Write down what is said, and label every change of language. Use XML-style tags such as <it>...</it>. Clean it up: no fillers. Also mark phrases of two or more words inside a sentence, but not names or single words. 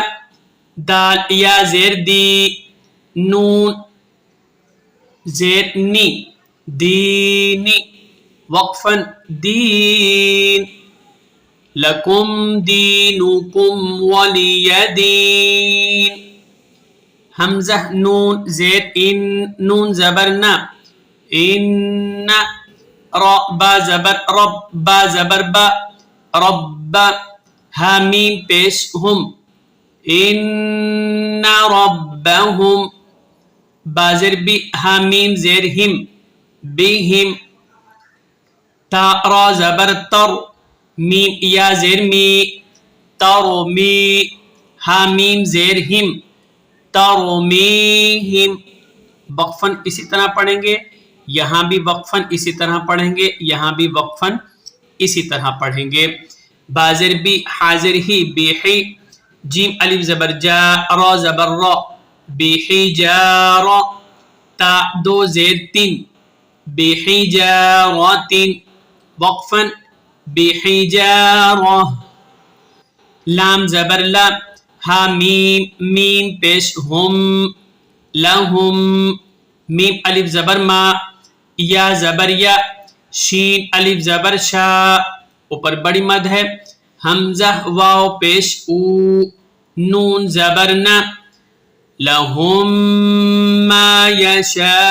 <ur>دال یا زیر دی، نون زیر نی، دینی.</ur> <ar>وقفن دین، لکم دینکم ولی دین.</ar> <ur>حمزہ نون زیر ان، نون زبر نا، ان. را با زبر رب، با زبر با، رب. ہا میم پیش ہم،</ur> <ar>ان ربہم.</ar> <ur>با زیر بی، ہا میم زیر ہم، بہم. تا را زبر تر، میم یا زیر می، ترمی. ہا میم زیر ہم، ترمیہم. وقفن اسی طرح پڑھیں گے، یہاں بھی وقفن اسی طرح پڑھیں گے، یہاں بھی وقفن اسی طرح پڑھیں گے. بازر بھی، حاضر ہی، بیحی. جیم الف زبر جا، را زبر را، بیحی جارا. تا دو زیر تین، بیحی جاراتین. وقفن بیحی جارا. لام زبر لا، ہا میم میم پیش ہم، لہم. میم الف زبر ما، یا زبر یا، شین الف زبر شا، اوپر بڑی مد ہے. حمزہ واو پیش او، نون زبر نا،</ur> <ar>لہم ما یشاؤون.</ar>